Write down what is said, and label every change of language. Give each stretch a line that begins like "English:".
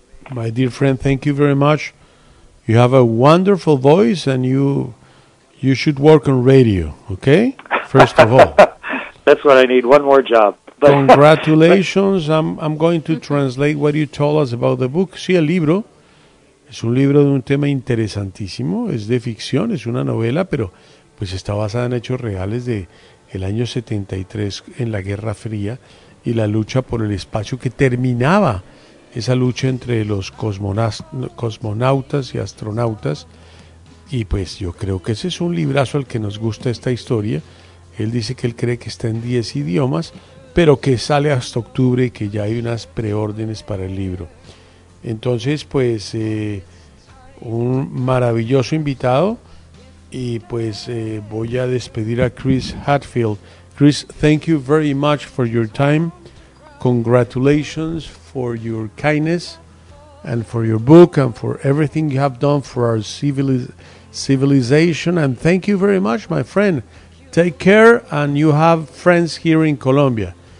English: My dear friend, thank you very much. You have a wonderful voice, and you should work on radio, okay? First of all. That's what I need, one more job. Congratulations. I'm going to translate what you told us about the book.
Spanish: Sí, el libro. Es un libro de un tema interesantísimo. Es de ficción, es una novela, pero pues está basada en hechos reales del año 73 en la Guerra Fría y la lucha por el espacio que terminaba esa lucha entre los cosmonautas y astronautas. Y pues yo creo que ese es un librazo al que nos gusta esta historia. Él dice que él cree que está en 10 idiomas, pero que sale hasta octubre y que ya hay unas preórdenes para el libro. Entonces, pues, un maravilloso invitado. Y pues voy a despedir a Chris Hadfield.
English: Chris, thank you very much for your time. Congratulations for your kindness and for your book and for everything you have done for our civilization. And thank you very much, my friend. Take care, and you have friends here in Colombia.